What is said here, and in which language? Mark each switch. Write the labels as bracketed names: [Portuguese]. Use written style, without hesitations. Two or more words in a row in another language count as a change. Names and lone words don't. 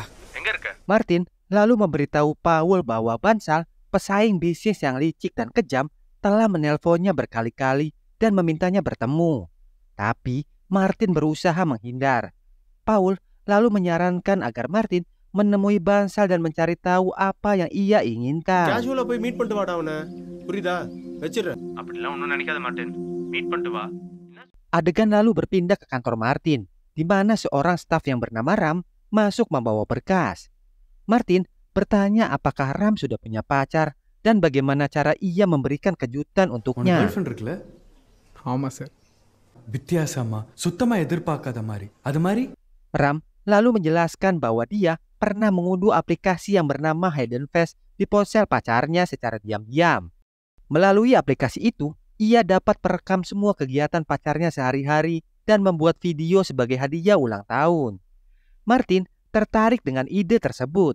[Indonesian] Martin lalu memberitahu Paul bahwa Bansal, pesaing bisnis yang licik dan kejam, telah menelponnya berkali-kali dan memintanya bertemu. Tapi Martin berusaha menghindar. Paul lalu menyarankan agar Martin menemui Bansal dan mencari tahu apa yang ia inginkan. [Tamil] Casual போய் மீட் பண்ணிட்டு வாடா அவனை. புரியுதா? வெச்சிடுறேன். அப்படிலாம் ஒன்றும் நினைக்காத மாட்டேன். மீட் பண்ணிட்டு வா. [Indonesian] Adegan lalu berpindah ke kantor Martin, di mana seorang staf yang bernama Ram masuk membawa berkas. Martin bertanya apakah Ram sudah punya pacar dan bagaimana cara ia memberikan kejutan untuknya. [Tamil] girlfriend இருக்குல்ல? ஆமா சார். வித்தியாசமா சுத்தமா எதிர்பார்க்காத மாதிரி. அது மாதிரி? [Indonesian] Ram lalu menjelaskan bahwa dia pernah mengunduh aplikasi yang bernama Hidden Face di ponsel pacarnya secara diam-diam. Melalui aplikasi itu, ia dapat merekam semua kegiatan pacarnya sehari-hari dan membuat video sebagai hadiah ulang tahun. Martin tertarik dengan ide tersebut.